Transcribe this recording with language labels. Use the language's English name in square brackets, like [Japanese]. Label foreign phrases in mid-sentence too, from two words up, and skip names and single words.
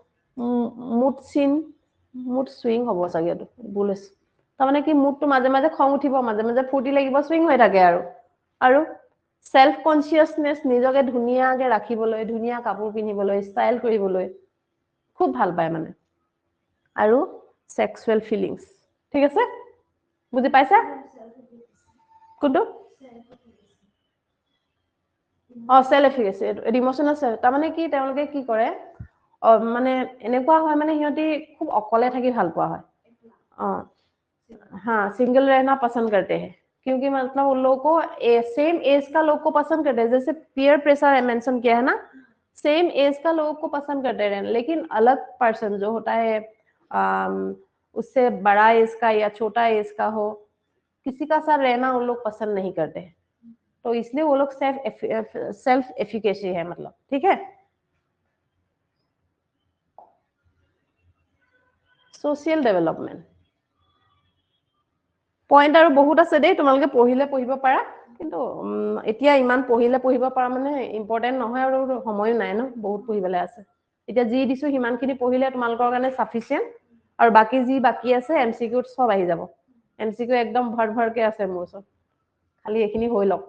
[English] mood swing [Assamese] হ'ব চাগে এটো ভুল আছে তাৰমানে কি মুডটো মাজে মাজে খং উঠিব মাজে মাজে ফূৰ্তি লাগিব সুইং হৈ থাকে আৰু [English] self consciousness [Assamese] নিজকে ধুনীয়াকে ৰাখিবলৈ ধুনীয়া কাপোৰ পিন্ধিবলৈ ষ্টাইল কৰিবলৈ খুব ভাল পায় মানে আৰু [English] sexual feelings [Assamese] ঠিক আছে বুজি পাইছা কোনটো [English] self efficacy emotional self [Assamese] তাৰমানে কি তেওঁলোকে কি কৰে মানে এনেকুৱা হয় মানে সিহঁতি খুব অকলে থাকি ভাল পোৱা হয় [Hindi] हाँ सिंगल रहना पसंद करते हैं क्योंकि मतलब उन लोगों को [English] same age [Hindi] का लोग को पसंद करते हैं जैसे [English] peer pressure [Hindi] मेंशन किया है ना [English] same age [Hindi] का लोगों को पसंद करते हैं लेकिन अलग पर्सन जो होता है उससे बड़ा एज का या छोटा एज का हो किसी का साथ रहना उन लोग पसंद नहीं करते तो इसलिए वो लोग [English] self efficacy [Hindi] है मतलब ठीक है [English] social development [Assamese] পইণ্ট আৰু বহুত আছে দেই, তোমালোকে পঢ়িলে পঢ়িব পাৰা, কিন্তু এতিয়া ইমান পঢ়িলে পঢ়িব পাৰা মানে ইম্পৰ্টেণ্ট নহয় আৰু সময়ো নাই ন, বহুত পঢ়িবলৈ আছে। এতিয়া যি দিছো সিমানখিনি পঢ়িলে তোমালোকৰ কাৰণে সাফিচিয়েণ্ট, আৰু বাকি যি বাকি আছে MCQ সব আহি যাব। MCQ একদম ভৰকে আছে মোৰ ওচৰত, খালি এইখিনি হৈ লওক।